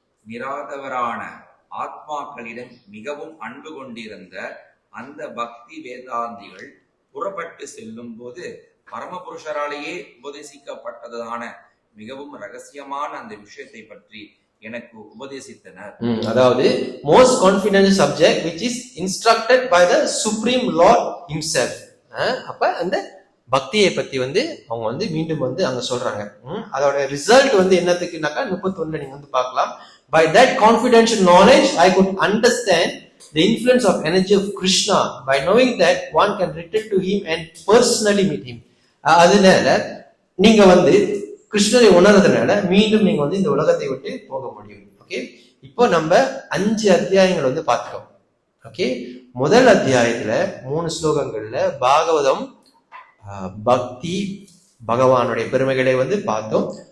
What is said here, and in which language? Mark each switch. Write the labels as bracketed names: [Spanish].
[Tamil] நிராதவரான ஆத்மாக்களிடம் மிகவும் அன்பு கொண்டிருந்த அந்த பக்தி வேதாந்திகள் புறப்பட்டு செல்லும் போது பரமபுருஷராலேயே உபதேசிக்கப்பட்டதான மிகவும் ரகசியமான அந்த விஷயத்தை பற்றி எனக்கு உபதேசித்தனர். அதாவது [English] most confident subject which is instructed by the supreme lord himself. [Tamil] அப்ப அந்த பக்தியை பத்தி வந்து அவங்க வந்து மீண்டும் வந்து அங்க சொல்றாங்க. அதோட ரிசல்ட் வந்து என்னத்துக்குனாக்கா 31 நீங்க வந்து பார்க்கலாம். [English] By that confidential knowledge I could understand the influence of energy of Krishna by knowing that one can return to him and personally meet him. [Tamil] அதனால நீங்க வந்து கிருஷ்ணரை உணர்றதுனால மீண்டும் நீங்க வந்து இந்த உலகத்தை விட்டு போக முடியும். ஓகே, இப்போ நம்ம 5 அத்தியாயங்கள் வந்து பார்க்கிறோம். ஓகே, முதல் அத்தியாயத்துல 3 ஸ்லோகங்கள்ல பாகவதம் பக்தி பகவானுடைய பெருமைகளை வந்து பார்த்தோம்.